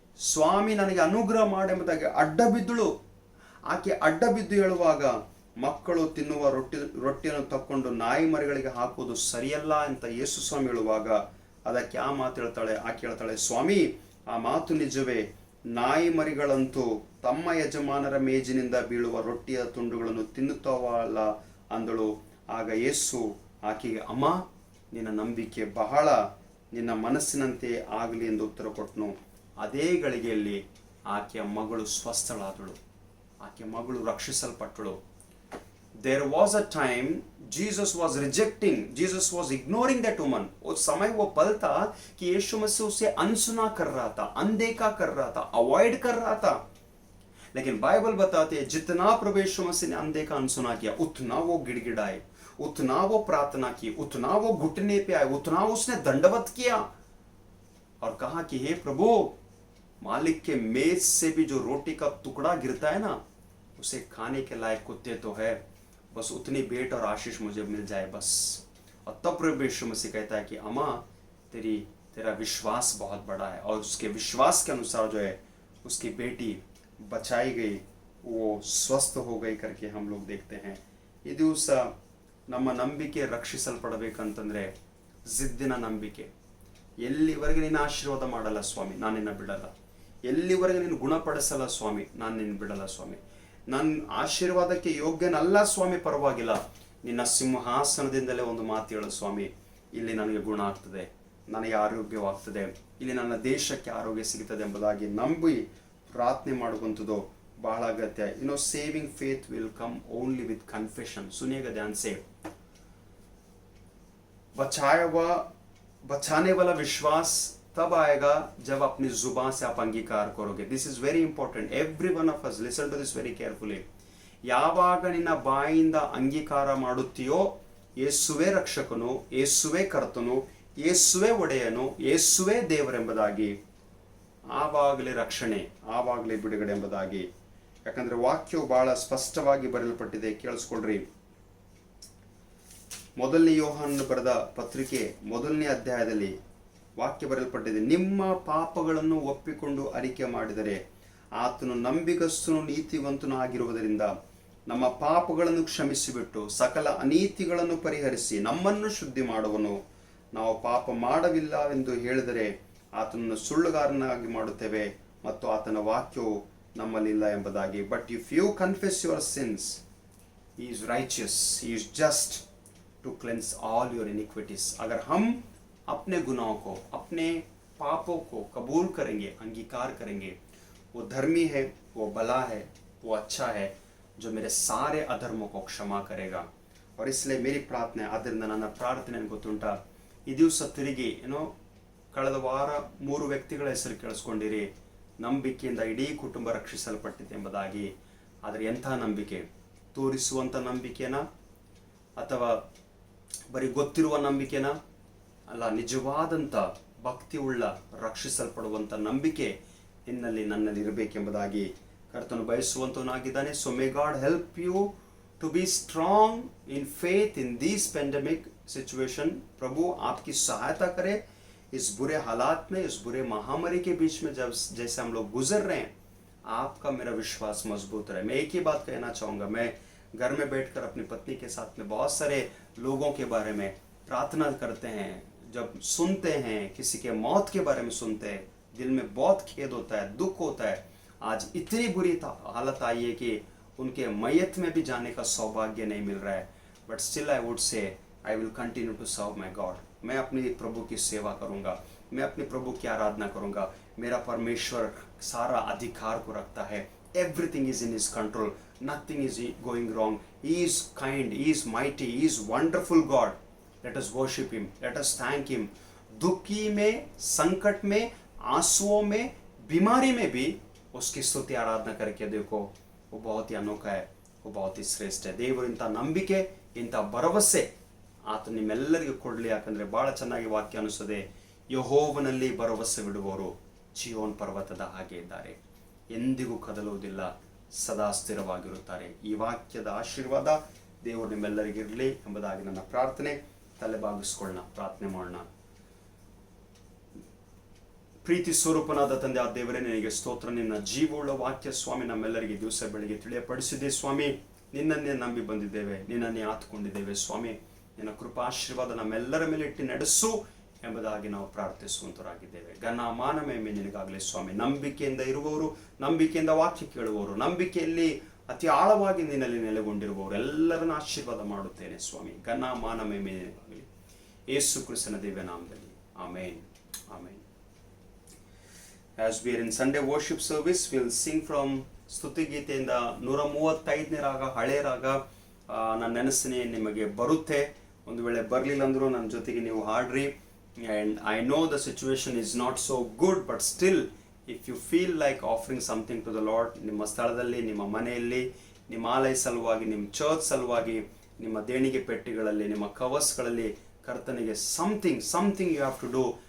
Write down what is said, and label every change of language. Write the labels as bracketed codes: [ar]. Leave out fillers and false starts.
[kn] ಸ್ವಾಮಿ ನನಗೆ ಅನುಗ್ರಹ ಮಾಡೆಂಬುದಾಗಿ ಅಡ್ಡ ಬಿದ್ದಳು. ಆಕೆ ಅಡ್ಡ ಬಿದ್ದು ಹೇಳುವಾಗ ಮಕ್ಕಳು ತಿನ್ನುವ ರೊಟ್ಟಿಯನ್ನು ತಕ್ಕೊಂಡು ನಾಯಿ ಮರಿಗಳಿಗೆ ಹಾಕುವುದು ಸರಿಯಲ್ಲ ಅಂತ ಯೇಸು ಸ್ವಾಮಿ ಹೇಳುವಾಗ ಅದಕ್ಕೆ ಆ ಮಾತು ಹೇಳ್ತಾಳೆ, ಆಕೆ ಹೇಳ್ತಾಳೆ, ಸ್ವಾಮಿ ಆ ಮಾತು ನಿಜವೇ, ನಾಯಿ ಮರಿಗಳಂತೂ ತಮ್ಮ ಯಜಮಾನರ ಮೇಜಿನಿಂದ ಬೀಳುವ ರೊಟ್ಟಿಯ ತುಂಡುಗಳನ್ನು ತಿನ್ನುತ್ತವಲ್ಲ ಅಂದಳು. ಆಗ ಯೇಸು ಆಕೆಗೆ, ಅಮ್ಮ ನಿನ್ನ ನಂಬಿಕೆ ಬಹಳ, ನಿನ್ನ ಮನಸ್ಸಿನಂತೆ ಆಗಲಿ ಎಂದು ಉತ್ತರ ಕೊಟ್ಟನು. ಅದೇ ಗಳಿಗೆಯಲ್ಲಿ ಆಕೆಯ ಮಗಳು ಸ್ವಸ್ಥಳಾದಳು, ಆಕೆಯ ಮಗಳು ರಕ್ಷಿಸಲ್ಪಟ್ಟಳು. [en] There was a time Jesus was rejecting, Jesus was ignoring that woman. [hi] उस समय वो पल था कि यीशु मसीह उसे अनसुना कर रहा था, अनदेखा कर रहा था, अवॉइड कर रहा था. लेकिन बाइबल बताती है जितना प्रभु यीशु मसीह ने अनदेखा अनसुना किया, उतना वो गिड़गिड़ाए, उतना वो प्रार्थना की, उतना वो घुटने पे आए, उतना उसने दंडवत किया और कहा कि हे प्रभु, मालिक के मेज से भी जो रोटी का टुकड़ा गिरता है ना, उसे खाने के लायक कुत्ते तो है, बस उतनी भेंट और आशीष मुझे मिल जाए बस. और तब प्रभु यीशु मसीह कहता है कि अम्मा तेरा विश्वास बहुत बड़ा है. और उसके विश्वास के अनुसार जो है उसकी बेटी बचाई गई, वो स्वस्थ हो गई करके हम लोग देखते हैं. [kn] ಈ ದಿವಸ ನಮ್ಮ ನಂಬಿಕೆ ರಕ್ಷಿಸಲ್ಪಡಬೇಕಂತಂದ್ರೆ ಜಿದ್ದಿನ ನಂಬಿಕೆ. ಎಲ್ಲಿವರೆಗೆ ನಿನ್ನ ಆಶೀರ್ವಾದ ಮಾಡಲ್ಲ ಸ್ವಾಮಿ, ನಾನು ನಿನ್ನ ಬಿಡಲ್ಲ. ಎಲ್ಲಿವರೆಗೆ ನೀನು ಗುಣಪಡಿಸಲ್ಲ ಸ್ವಾಮಿ, ನಾನು ನಿನ್ನ ಬಿಡಲ್ಲ ಸ್ವಾಮಿ. ನನ್ನ ಆಶೀರ್ವಾದಕ್ಕೆ ಯೋಗ್ಯನಲ್ಲ ಸ್ವಾಮಿ, ಪರವಾಗಿಲ್ಲ, ನಿನ್ನ ಸಿಂಹಾಸನದಿಂದಲೇ ಒಂದು ಮಾತು ಹೇಳು ಸ್ವಾಮಿ, ಇಲ್ಲಿ ನನಗೆ ಗುಣ ಆಗ್ತದೆ, ನನಗೆ ಆರೋಗ್ಯವಾಗ್ತದೆ, ಇಲ್ಲಿ ನನ್ನ ದೇಶಕ್ಕೆ ಆರೋಗ್ಯ ಸಿಗುತ್ತದೆ ಎಂಬುದಾಗಿ ನಂಬಿ ಪ್ರಾರ್ಥನೆ ಮಾಡುವಂಥದ್ದು ಬಹಳ ಅಗತ್ಯ. [en] Saving faith will come only with confession. [hi] सुनिएगा ध्यान से. बचाने वाला विश्वास तब आएगा जब अपनी जुबान से आप अंगीकार करोगे. [en] This is very important. Every one of us listen to this very carefully. [kn] ಯಾವಾಗ ನಿನ್ನ ಬಾಯಿಂದ ಅಂಗೀಕಾರ ಮಾಡುತ್ತೀಯೋ ಯೇಸುವೆ ರಕ್ಷಕನು, ಯೇಸುವೆ ಕರ್ತನು, ಯೇಸುವೆ ಒಡೆಯನು, ಯೇಸುವೆ ದೇವರೆಂಬುದಾಗಿ, ಆವಾಗಲೇ ರಕ್ಷಣೆ, ಆವಾಗಲೇ ಬಿಡುಗಡೆ ಎಂಬುದಾಗಿ. ಯಾಕಂದ್ರೆ ವಾಕ್ಯವು ಬಹಳ ಸ್ಪಷ್ಟವಾಗಿ ಬರೆಯಲ್ಪಟ್ಟಿದೆ. ಕೇಳಿಸ್ಕೊಳ್ರಿ. ಮೊದಲನೇ ಯೋಹಾನನು ಬರೆದ ಪತ್ರಿಕೆ 1ನೇ ಅಧ್ಯಾಯದಲ್ಲಿ ವಾಕ್ಯ ಬರೆಯಲ್ಪಟ್ಟಿದೆ. ನಿಮ್ಮ ಪಾಪಗಳನ್ನು ಒಪ್ಪಿಕೊಂಡು ಅರಿಕೆ ಮಾಡಿದರೆ ಆತನು ನಂಬಿಗಸ್ತನು ನೀತಿವಂತನು ಆಗಿರುವುದರಿಂದ ನಮ್ಮ ಪಾಪಗಳನ್ನು ಕ್ಷಮಿಸಿಬಿಟ್ಟು ಸಕಲ ಅನೀತಿಗಳನ್ನು ಪರಿಹರಿಸಿ ನಮ್ಮನ್ನು ಶುದ್ಧಿ ಮಾಡುವನು. ನಾವು ಪಾಪ ಮಾಡವಿಲ್ಲ ಎಂದು ಹೇಳಿದರೆ ಆತನನ್ನು ಸುಳ್ಳುಗಾರನಾಗಿ ಮಾಡುತ್ತೇವೆ ಮತ್ತು ಆತನ ವಾಕ್ಯವು ನಮ್ಮಲ್ಲಿಲ್ಲ ಎಂಬುದಾಗಿ. [en] But if you confess your sins, he is righteous, he is just to cleanse all your iniquities. [hi] अगर हम अपने गुनाहों को, अपने पापों को कबूल करेंगे, अंगीकार करेंगे, वो धर्मी है, वो भला है, वो अच्छा है, जो मेरे सारे अधर्मों को क्षमा करेगा. और इसलिए मेरी प्रार्थನೆ, [kn] ಆದ್ದರಿಂದ ನನ್ನ ಪ್ರಾರ್ಥನೆ ಗೊತ್ತುಂಟ, ಈ ದಿವಸ ತಿರುಗಿ ಕಳೆದ ವಾರ 3 ವ್ಯಕ್ತಿಗಳ ಹೆಸರು ಕೇಳಿಸ್ಕೊಂಡಿರಿ. ನಂಬಿಕೆಯಿಂದ ಇಡೀ ಕುಟುಂಬ ರಕ್ಷಿಸಲ್ಪಟ್ಟಿದೆ ಎಂಬುದಾಗಿ. ಆದರೆ ಎಂಥ ನಂಬಿಕೆ? ತೋರಿಸುವಂಥ ನಂಬಿಕೆನಾ ಅಥವಾ ಬರೀ ಗೊತ್ತಿರುವ ನಂಬಿಕೆನಾ? ಅಲ್ಲ, ನಿಜವಾದಂಥ ಭಕ್ತಿ ಉಳ್ಳ ರಕ್ಷಿಸಲ್ಪಡುವಂಥ ನಂಬಿಕೆ ನಿನ್ನಲ್ಲಿ ನನ್ನಲ್ಲಿ ಇರಬೇಕೆಂಬುದಾಗಿ ಕರ್ತನು ಬಯಸುವಂತವನಾಗಿದ್ದಾನೆ. [en] So may God help you to be strong in faith in these pandemic situation. [hi] प्रभु आपकी सहायता करे इस बुरे हालात में, इस बुरे महामारी के बीच में जब जैसे हम लोग गुजर रहे हैं. आपका मेरा विश्वास मजबूत रहे. मैं एक ही बात कहना चाहूँगा. मैं घर में बैठकर अपनी पत्नी के साथ में बहुत सारे लोगों के बारे में प्रार्थना करते हैं. जब सुनते हैं किसी के मौत के बारे में सुनते हैं, दिल में बहुत खेद होता है, दुख होता है. आज इतनी बुरी हालत आई है कि उनके मैयत में भी जाने का सौभाग्य नहीं मिल रहा है. [en] But still I would say I will continue to serve my God. [hi] मैं अपने प्रभु की सेवा करूँगा, मैं अपने प्रभु की आराधना करूँगा. मेरा परमेश्वर सारा अधिकार को रखता है. [en] Everything is in his control, nothing is going wrong. He is kind, he is mighty, he is wonderful God. Let us worship him, let us thank him. [hi] दुखी में, संकट में, आंसुओं में, बीमारी में भी उसकी स्तुति आराधना करके देखो. वो बहुत ही अनोखा है, वो बहुत ही श्रेष्ठ है. [kn] ದೇವರು ಇಂಥ ನಂಬಿಕೆ, ಇಂಥ ಭರವಸೆ ಆತ ನಿಮ್ಮೆಲ್ಲರಿಗೂ ಕೊಡಲಿ. ಯಾಕಂದರೆ ಭಾಳ ಚೆನ್ನಾಗಿ ವಾಕ್ಯ ಅನಿಸ್ತದೆ. ಯೆಹೋವನಲ್ಲಿ ಭರವಸೆ ಬಿಡುವವರು ಚಿಯೋನ್ ಪರ್ವತದ ಹಾಗೆ ಇದ್ದಾರೆ, ಎಂದಿಗೂ ಕದಲುವುದಿಲ್ಲ, ಸದಾ ಸ್ಥಿರವಾಗಿರುತ್ತಾರೆ. ಈ ವಾಕ್ಯದ ಆಶೀರ್ವಾದ ದೇವರು ನಿಮ್ಮೆಲ್ಲರಿಗಿರಲಿ ಎಂಬುದಾಗಿ ನನ್ನ ಪ್ರಾರ್ಥನೆ. ತಲೆ ಬಾಗಿಸ್ಕೊಳ್ಳೋಣ, ಪ್ರಾರ್ಥನೆ ಮಾಡೋಣ. ಪ್ರೀತಿ ಸ್ವರೂಪನಾದ ತಂದೆ ಆ ದೇವರೇ, ನಿನಗೆ ಸ್ತೋತ್ರ. ನಿನ್ನ ಜೀವವುಳ್ಳ ವಾಕ್ಯ ಸ್ವಾಮಿ ನಮ್ಮೆಲ್ಲರಿಗೆ ದಿವಸ ಬೆಳಿಗ್ಗೆ ತಿಳಿಯಪಡಿಸಿದೆ ಸ್ವಾಮಿ. ನಿನ್ನನ್ನೇ ನಂಬಿ ಬಂದಿದ್ದೇವೆ, ನಿನ್ನನ್ನೇ ಆತ್ಕೊಂಡಿದ್ದೇವೆ ಸ್ವಾಮಿ. ನಿನ್ನ ಕೃಪಾಶೀರ್ವಾದ ನಮ್ಮೆಲ್ಲರ ಮೇಲೆ ಇಟ್ಟು ನಡೆಸು ಎಂಬುದಾಗಿ ನಾವು ಪ್ರಾರ್ಥಿಸುವಂತರಾಗಿದ್ದೇವೆ. ಘನ ಮಾನ ಮಹಿಮೆ ನಿನಗಾಗಲಿ ಸ್ವಾಮಿ. ನಂಬಿಕೆಯಿಂದ ಇರುವವರು, ನಂಬಿಕೆಯಿಂದ ವಾಕ್ಯ ಕೇಳುವವರು, ನಂಬಿಕೆಯಲ್ಲಿ ಅತಿ ಆಳವಾಗಿ ನಿನ್ನಲ್ಲಿ ನೆಲೆಗೊಂಡಿರುವವರು ಎಲ್ಲರನ್ನ ಆಶೀರ್ವಾದ ಮಾಡುತ್ತೇನೆ ಸ್ವಾಮಿ. ಘನ ಮಾನ ಮಹಿಮೆ ನಿನಗಾಗಲಿ ಯೇಸು ಕ್ರಿಸ್ತನ ದಿವ್ಯ ನಾಮದಲ್ಲಿ. ಆಮೇನ್, ಆಮೇನ್. [en] As we are in Sunday worship service, we'll sing from [kn] ಸ್ತುತಿ ಗೀತೆಯಿಂದ 135ನೇ ರಾಗ, ಹಳೆ ರಾಗ. ನನ್ನ ನೆನಸಿನೇ ನಿಮಗೆ ಬರುತ್ತೆ. ಒಂದು ವೇಳೆ ಬರಲಿಲ್ಲ ಅಂದರೂ ನನ್ನ ಜೊತೆಗೆ ನೀವು ಹಾಡ್ರಿ. [en] and I know the situation is not so good, but still if you feel like offering something to the Lord, [kn] ನಿಮ್ಮ ಸ್ಥಳದಲ್ಲಿ, ನಿಮ್ಮ ಮನೆಯಲ್ಲಿ, ನಿಮ್ಮ ಆಲಯ ಸಲುವಾಗಿ, ನಿಮ್ಮ ಚರ್ಚ್ ಸಲುವಾಗಿ, ನಿಮ್ಮ ದೇಣಿಗೆ ಪೆಟ್ಟಿಗಳಲ್ಲಿ, ನಿಮ್ಮ ಕವರ್ಸ್ಗಳಲ್ಲಿ ಕರ್ತನಿಗೆ [en] Something you have to do.